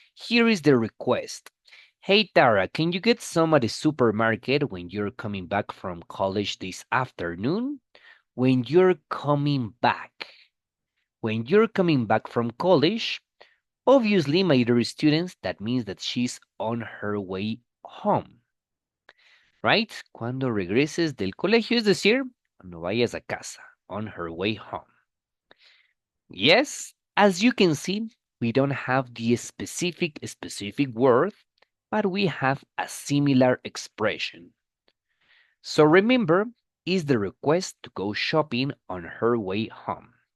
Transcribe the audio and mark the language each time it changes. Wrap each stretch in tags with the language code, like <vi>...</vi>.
<en>Here is the request. Hey, Tara, can you get some at the supermarket when you're coming back from college this afternoon? When you're coming back. When you're coming back from college, obviously, my dear students, that means that she's on her way home, right?</en> <es>Cuando regreses del colegio, es decir, cuando vayas a casa,</es> <en>on her way home. Yes, as you can see, we don't have the specific word, but we have a similar expression. So remember, is the request to go shopping on her way home.</en>